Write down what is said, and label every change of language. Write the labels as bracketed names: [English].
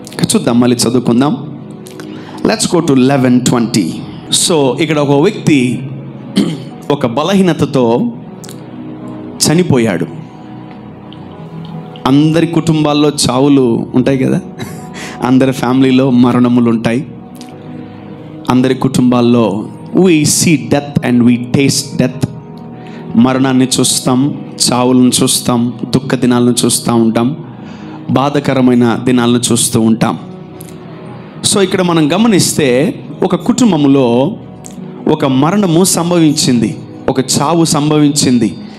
[Telugu] చూద్దాం, మళ్ళీ చదువుకుందాం. [English] Let's go to 11:20. [Telugu] సో ఇక్కడ ఒక వ్యక్తి ఒక బలహీనతతో చనిపోయాడు. అందరి కుటుంబాల్లో చావులు ఉంటాయి కదా, అందరి ఫ్యామిలీలో మరణములు ఉంటాయి. అందరి కుటుంబాల్లో [English] we see death and we taste death. [Telugu] మరణాన్ని చూస్తాం, చావులను చూస్తాం, దుఃఖ దినాలను చూస్తూ ఉంటాం, బాధకరమైన దినాలను చూస్తూ ఉంటాం. సో ఇక్కడ మనం గమనిస్తే ఒక కుటుంబంలో ఒక మరణము సంభవించింది, ఒక చావు సంభవించింది.